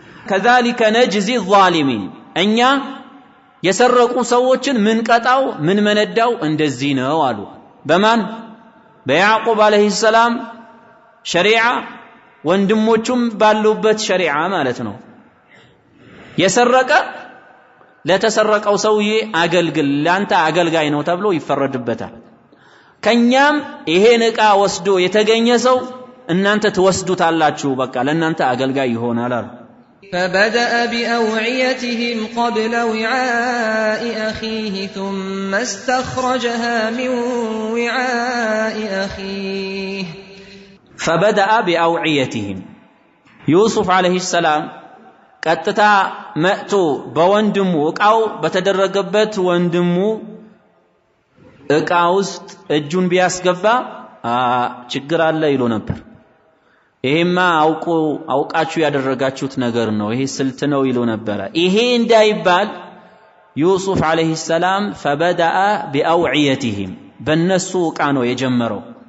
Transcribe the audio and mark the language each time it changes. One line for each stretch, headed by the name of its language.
Arabic: كذلك نجزي الظالمين
Amharic: እኛ የሰረቁ ሰዎችን ምን ቀጣው ምን መነዳው እንደዚህ ነው አሉ። በማን በያዕቁብ አለይሂ ሰላም ሸሪዓ ወንድሞቹም ባሉበት ሸሪዓ ማለት ነው። የሰረቀ ለተሰረቀው ሰውዬ አገልግል ላንተ አገልጋይ ነው ተብሎ ይፈረድበታል። ከኛም ይሄን ዕቃ ወስዶ የተገኘ ሰው እናንተ ትወስዱታላችሁ በቃ ለእናንተ አገልጋይ ይሆናል አሉ።
Arabic: فبدأ بأوعيتهم قبل وعاء أخيه ثم استخرجها من وعاء أخيه فبدأ بأوعيتهم يوسف عليه السلام
Amharic: ቀጥታ መጥቶ በወንድሙ ዕቃው በተደረገበት ወንድሙ ዕቃ ውስጥ እጁን ቢያስገባ ችግር አለ ይሉ ነበር። ይሄማ አውቃችሁ ያደረጋችሁት ነገር ነው ይሄ ስልት ነው ይሉ ነበር። ይሄ እንዳይባል ዩሱፍ አለይሂ ሰላም
Arabic: فبدأ بأوعيتهم
Amharic: በእነሱ ዕቃ ነው የጀመረው።